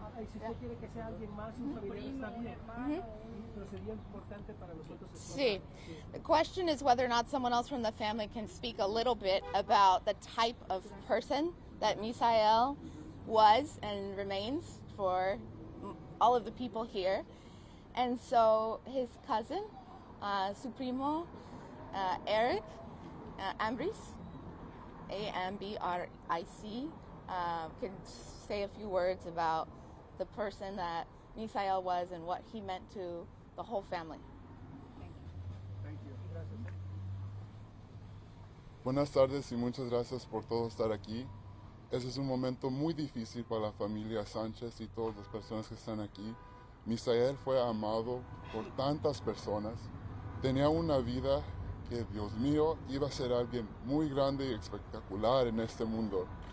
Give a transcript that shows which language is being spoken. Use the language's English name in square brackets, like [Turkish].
[Spanish] Si usted quiere que sea alguien más, un familiar, está bien. Pero sería importante para nosotros. Sí. [English] The question is whether or not someone else from the family can speak a little bit about the type of person that Misael was and remains for all of the people here. And so his cousin, [Spanish] su primo, [English] Eric Ambriz, A-M-B-R-I-C, can say a few words about the person that Misael was and what he meant to the whole family. Thank you. [Spanish] Buenas tardes y muchas gracias por todo estar aquí. Ese es un momento muy difícil para la familia Sánchez y todas las personas que están aquí. Misael fue amado por tantas personas. Tenía una vida que, Dios mío, iba a ser alguien muy grande y espectacular en este mundo.